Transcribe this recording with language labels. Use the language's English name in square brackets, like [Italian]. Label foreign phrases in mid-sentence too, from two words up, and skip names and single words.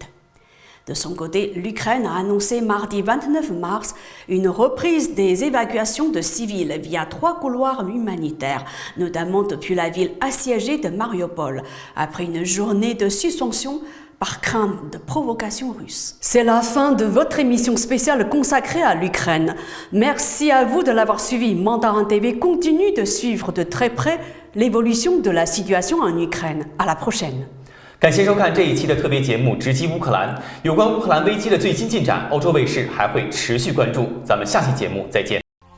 [French] De son côté, l'Ukraine a annoncé mardi 29 mars une reprise des évacuations de civils via 3 couloirs humanitaires, notamment depuis la ville assiégée de Mariupol, après une journée de suspension par crainte de provocation russe. C'est la fin de votre émission spéciale consacrée à l'Ukraine. Merci à vous de l'avoir suivi. Mandarin TV continue de suivre de très près l'évolution de la situation en Ukraine. À la prochaine. [Chinese] 感谢收看这一期的特别节目《直击乌克兰》。有关乌克兰危机的最新进展，欧洲卫视还会持续关注。咱们下期节目再见。